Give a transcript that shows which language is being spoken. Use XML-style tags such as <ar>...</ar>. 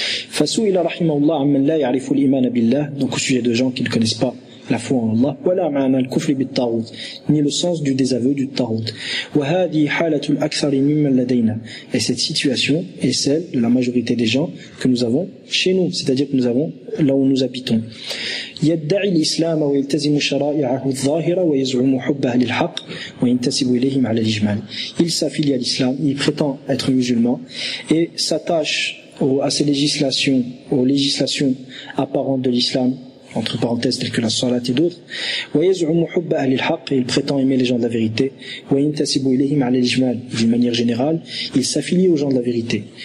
<ar>Fasu ila rahimahullah amman la ya'rifu al-iman billah,</ar> <fr>donc au sujet de gens qui ne connaissent pas la foi en Allah,</fr> <ar>wala ma'ana al-kufr bit-tawhid,</ar> <fr>ni le sens du désaveu du tawhid.</fr> <ar>Wa hadhihi halatul akthar mimman ladayna,</ar> <fr>et cette situation est celle de la majorité des gens que nous avons chez nous, c'est-à-dire que nous avons là où nous habitons.</fr> <ar>يدعي الإسلام ويلتزم شرائعه الظاهرة ويزعم حبه للحق وينتسب إليهم على الإجمال.</ar> <fr>Il s'affilie à l'islam, il prétend être musulman et s'attache à ses législations, aux législations apparentes de l'islam, entre parenthèses telles que la salat et d'autres.</fr> <ar>ويزعم حبه للحق,</ar> <fr>il prétend aimer les gens de la vérité.</fr> <ar>وينتسب إليهم على الإجمال,</ar> <fr>d'une manière générale, il s'affilie aux gens de la vérité.</fr>